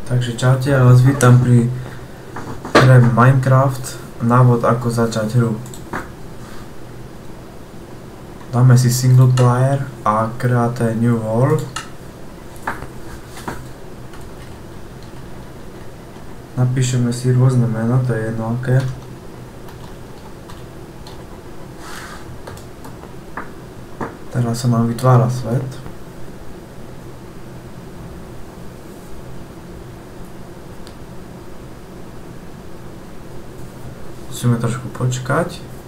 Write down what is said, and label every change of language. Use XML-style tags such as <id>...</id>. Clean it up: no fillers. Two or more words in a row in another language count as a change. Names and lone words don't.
<sk>Takže čaute, ja vás vítam pri hre Minecraft, návod ako začať hru. Dáme si</sk> <en>single player</en> <sk>a</sk> <en>create new world.</en> <sk>Napíšeme si rôzne meno, to je jedno aké. Teraz sa nám vytvára svet. Musíme trošku počkať.</sk>